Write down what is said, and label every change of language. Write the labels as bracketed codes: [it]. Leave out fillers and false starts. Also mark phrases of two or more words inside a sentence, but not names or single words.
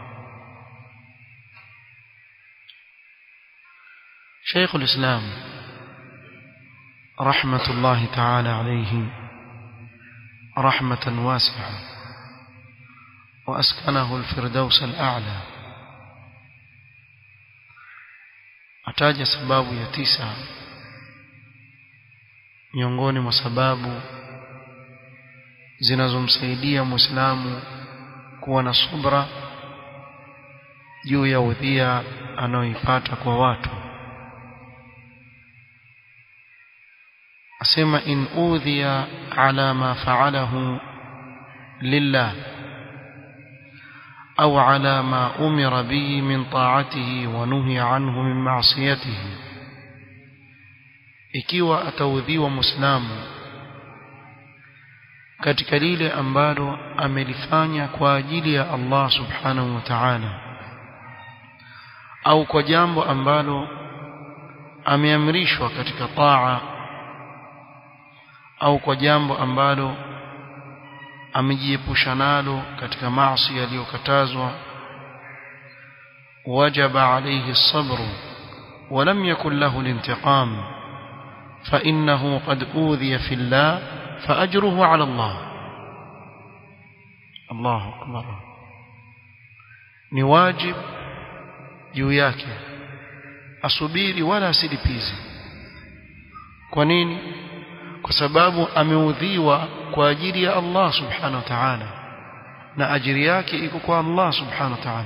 [ar] شيخ الإسلام رحمة الله تعالى عليه رحمة واسعة، وأسكنه الفردوس الأعلى، [sw] ataja sababu ya 9 miongoni mwa sababu zinazomsaidia Muislamu kuwa na subra juu ya udhia anaoipata kwa watu. [ar] asema إن أوذي على ما فعله لله أو على ما أمر به من طاعته ونهي عنه من معصيته، [sw] ikiwa ataudhiwa Muislamu katika lile ambalo amelifanya kwa ajili ya Allah [ar] سبحانه وتعالى, [sw] au kwa jambo ambalo ameamrishwa katika taa, au kwa jambo ambalo amejiepusha nalo katika maasi yaliyokatazwa, [ar] وجب عليه الصبر ولم يقل له الانتقام فإنه قد أوذي في الله فأجره على الله. الله أكبر. [sw] Ni wajib juu yake asubiri wala asilipize. Kwa nini? Kwa sababu ameudhiwa kwa ajili ya Allah [ar] سبحانه وتعالى, [sw] na ajiri yake iko kwa Allah [ar] سبحانه وتعالى.